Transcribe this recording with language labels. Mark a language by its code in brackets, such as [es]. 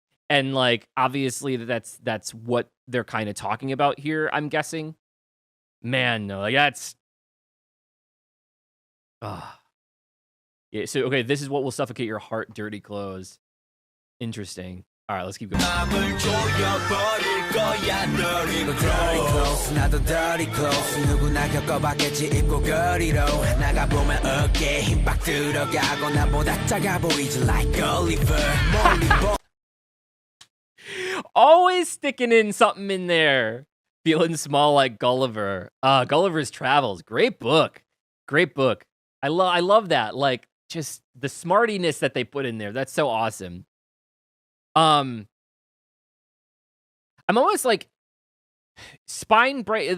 [en] And like obviously that's what they're kind of talking about here, I'm guessing. Man, no, like that's yeah, so okay, this is what will suffocate your heart, dirty clothes. Interesting. All right, let's keep going. [ko] 맘을 조여버릴 거야 [en] dirty clothes [ko] 나도 dirty clothes 누구나 겪어봤겠지 입고 거리로 나가보면 어깨에 힘 빡 들어가고 나보다 작아 보이지 [en] like Oliver [ko] 멀리 [en] Always sticking in something in there. Feeling small like Gulliver. Gulliver's Travels. Great book. Great book. I love that. Like just the smartiness that they put in there. That's so awesome. I'm almost like spine break.